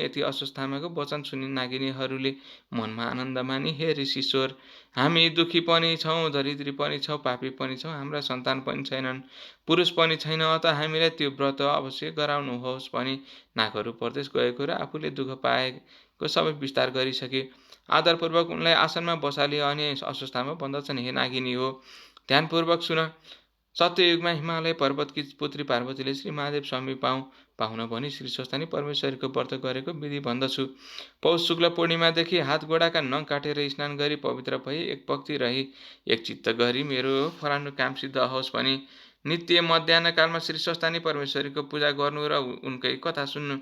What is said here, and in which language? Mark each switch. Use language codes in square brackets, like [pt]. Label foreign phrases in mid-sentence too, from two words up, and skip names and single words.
[ne] यति अश्वत्थामाको वचन सुनि नागिनीहरूले मनमा आनन्द मानी, हे ऋषिश्वर, हामी दुखी पनि छौँ, दरिद्री पनि छौँ, पापी पनि छौँ, हाम्रा सन्तान पनि छैनन्, पुरुष पनि छैन, अत हामीलाई त्यो व्रत अवश्य गराउनुहोस् भनी नागहरू परदेश गएको र आफूले दुःख पाएको सबै विस्तार गरिसके। आदरपूर्वक उनलाई आसनमा बसाले अनि अश्वत्थामा भन्दछन्, हे नागिनी हो, ध्यानपूर्वक सुन। सत्ययुगमा हिमालय पर्वतकी पुत्री पार्वतीले श्री महादेव स्वामी पाहुन भनी श्री स्वस्थानी परमेश्वरीको व्रत गरेको विधि भन्दछु। पौष शुक्ल पूर्णिमादेखि हात गोडाका नङ काटेर स्नान गरी पवित्र भई एक भक्ति रही एक चित्त गरी मेरो फलानु काम सिद्ध होस् भनी नित्य मध्याह्न कालमा श्री स्वस्थानी परमेश्वरीको पूजा गर्नु र उनकै कथा सुन्नु।